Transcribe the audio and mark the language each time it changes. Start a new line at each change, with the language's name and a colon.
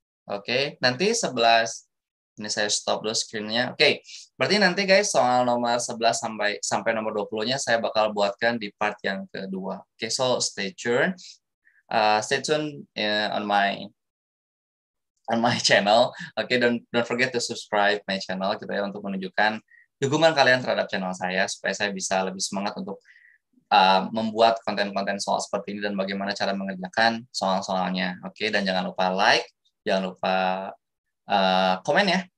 Indonesian: Oke, nanti 11 ini saya stop dulu screen-nya. Oke, berarti nanti guys soal nomor 11 sampai nomor 20-nya saya bakal buatkan di part yang kedua.
English: Oke, so stay tuned. Stay tuned on my channel.
Indonesian: Oke,
English: don't forget to subscribe my channel
Indonesian: gitu ya untuk menunjukkan dukungan kalian terhadap channel saya supaya saya bisa lebih semangat untuk membuat konten-konten soal seperti ini dan bagaimana cara mengerjakan soal-soalnya. Oke, dan jangan lupa like, jangan lupa komen ya.